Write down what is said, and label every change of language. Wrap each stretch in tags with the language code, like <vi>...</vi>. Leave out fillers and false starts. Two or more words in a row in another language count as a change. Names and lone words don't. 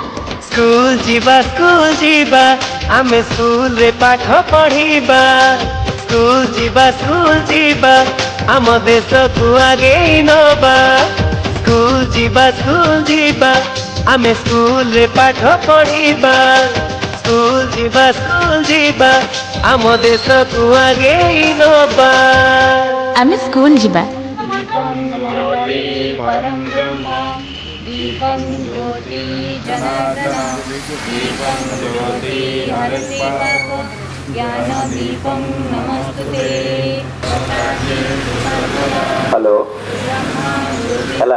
<or>ଆମେ ସ୍କୁଲ ରେ ପାଠ ପଢ଼ିବା ସ୍କୁଲ ଯିବା ଆମ ଦେଶ କୁ ଆଗେ ନେବା ସ୍କୁଲ ଯିବା ଆମେ ସ୍କୁଲ ରେ ପାଠ ପଢ଼ିବା ସ୍କୁଲ ଯିବା ଆମ ଦେଶ କୁ ଆଗେ ନେବା ଆମେ ସ୍କୁଲ ଯିବା</or> <sa>दीपं ज्योति जनार्दन दीपं ज्योति हरसेवा ज्ञानदीपं नमस्तुते।</sa> <en>hello hello</en>